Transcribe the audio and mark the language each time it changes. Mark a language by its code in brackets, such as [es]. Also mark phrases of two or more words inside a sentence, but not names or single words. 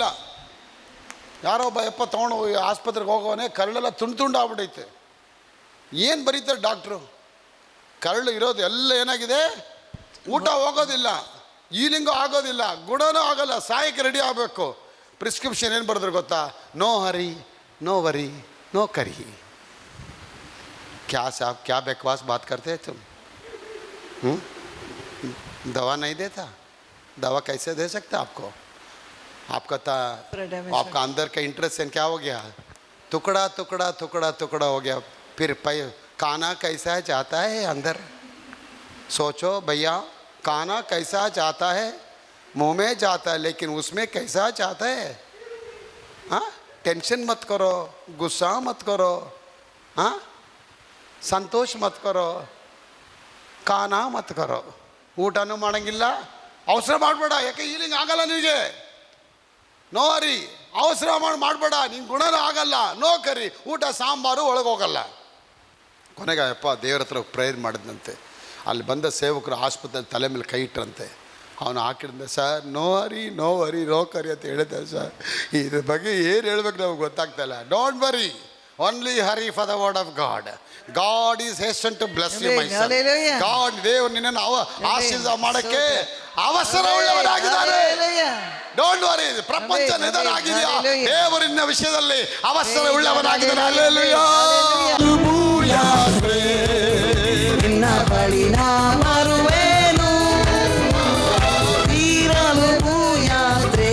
[kn] ಯಾರೋ ಒಬ್ಬ ಯಪ್ಪ ತೊಗೊಂಡು ಆಸ್ಪತ್ರೆಗೆ ಹೋಗೋವನೇ ಕರಳೆಲ್ಲ ತುಂಡು ಆಗ್ಬಿಟ್ಟೈತೆ. ಏನು ಬರೀತಾರೆ ಡಾಕ್ಟ್ರು? ಕರಳು ಇರೋದು ಎಲ್ಲ ಏನಾಗಿದೆ, ಊಟ ಹೋಗೋದಿಲ್ಲ, ಈಲಿಂಗೂ ಆಗೋದಿಲ್ಲ, ಗುಣನೂ ಆಗೋಲ್ಲ, ಸಾಯಕ್ಕೆ ರೆಡಿ ಆಗಬೇಕು. ಪ್ರಿಸ್ಕ್ರಿಪ್ಷನ್ ಏನು ಬರೆದ್ರು ಗೊತ್ತಾ? [en] no hurry, no worry, no curry. [hi] क्या साहब, क्या बकवास बात करते हैं तुम? दवा नहीं देता? दवा कैसे दे सकता आपको? आपका अंदर का इंटरेस्ट क्या हो गया? टुकड़ा टुकड़ा टुकड़ा टुकड़ा हो गया. फिर खाना कैसा जाता है अंदर? सोचो भैया, खाना कैसा जाता है? मुंह में जाता है, लेकिन उसमें कैसा जाता है? हाँ, टेंशन मत करो, गुस्सा मत करो, हाँ, संतोष मत करो, खाना मत करो. [kn] ಊಟನೂ ಮಾಡೋಂಗಿಲ್ಲ, ಅವಸರ ಮಾಡಬೇಡ, ಯಾಕೆ ಹೀಲಿಂಗ್ ಆಗಲ್ಲ ನಿನಗೆ. [en] no hurry, [kn] ಅವಸರ ಮಾಡಬೇಡ, ನಿನ್ನ ಗುಣನೂ ಆಗಲ್ಲ. [en] no curry, [kn] ಊಟ ಸಾಂಬಾರು ಒಳಗೆ ಹೋಗಲ್ಲ. ಕೊನೆಗೆ ಅಪ್ಪ ದೇವ್ರ ಹತ್ರ ಪ್ರೇಯರ್ ಮಾಡಿದಂತೆ. ಅಲ್ಲಿ ಬಂದ ಸೇವಕರು ಆಸ್ಪತ್ರೆಯಲ್ಲಿ ತಲೆ ಮೇಲೆ ಕೈ ಇಟ್ಟರಂತೆ. ಅವನು ಹಾಕಿದ್ದೆ, ಸರ್ [en] no hurry, no worry, no curry [kn] ಅಂತ ಹೇಳಿದ್ದೆ ಸರ್. ಇದ್ರ ಬಗ್ಗೆ ಏನು ಹೇಳ್ಬೇಕು ನಮಗೆ ಗೊತ್ತಾಗ್ತಾ ಇಲ್ಲ. [en] Don't worry, only hurry for the word of God. God is hasten to bless you my son. ಗಾಡ್, [kn] ದೇವರು ನಿನ್ನನ್ನು ಆಶೀರ್ವಾದ ಮಾಡೋಕ್ಕೆ ಅವಸರವುಳ್ಳವನಾಗಿದ್ದಾನೆ. [en] don't worry, [kn] ಪ್ರಪಂಚ ನಿಧನ ಆಗಿದೆಯಾ, ದೇವರಿನ ವಿಷಯದಲ್ಲಿ ಅವಸರವುಳ್ಳವನಾಗಿದ್ದಾನೆ. ಹಲ್ಲೆಲೂಯಾ. ನಿನ್ನ ಬಳಿ ನಾ ಬರುವೆನು, ತೀರಲು ಭೂಯಾತ್ರೆ.